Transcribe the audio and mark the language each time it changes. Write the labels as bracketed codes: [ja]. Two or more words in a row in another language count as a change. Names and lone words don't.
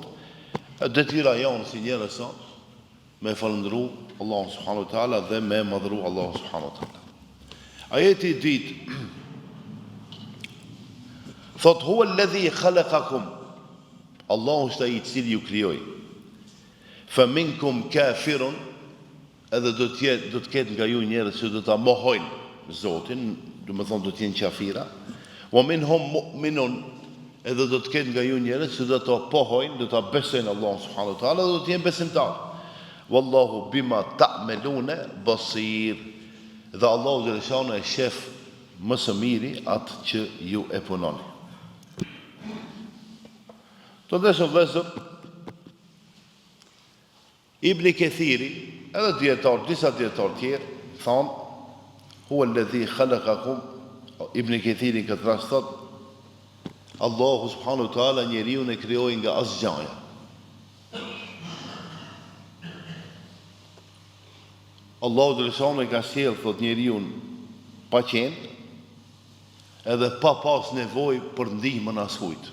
[sq] Detyra jonë si njerëz me falëndëru Allah [ar] سبحانه وتعالى [sq] dhe me madhëru Allah [ar] سبحانه وتعالى. [sq] Ajeti i dytë thot: [ar] هو الذي خلقكم. [sq] Allahu është ai i cili ju krijoi. [ar] فمنكم كافر, [sq] edhe do të ketë nga ju njerëz që do ta mohojnë Zotin, do të thonë do të jenë qafira. [ar] ومنهم مؤمن, [sq] edhe do të ketë nga ju njerëz që do ta pohojnë, do ta besojnë Allah [ar] سبحانه وتعالى, [sq] do të jenë besimtar. [ar] والله بما تعملون بصير. [sq] Dhe Allahu xhaleshanu e shef më së miri atë që ju e punoni. Të ndeshëm vëllezër, Ibn Kathiri, edhe disa dietar tjerë thonë: [ar] هو الذي خلقكم. [sq] Ibn Kathiri këtë rast thot: Allahu [ar] سبحانه وتعالى [sq] njeriu e krijoi nga asgjëja. Allahu xhaleshanu e ka sjell thot njeriu pa qenë, edhe pa pas nevojë për ndihmën askujt.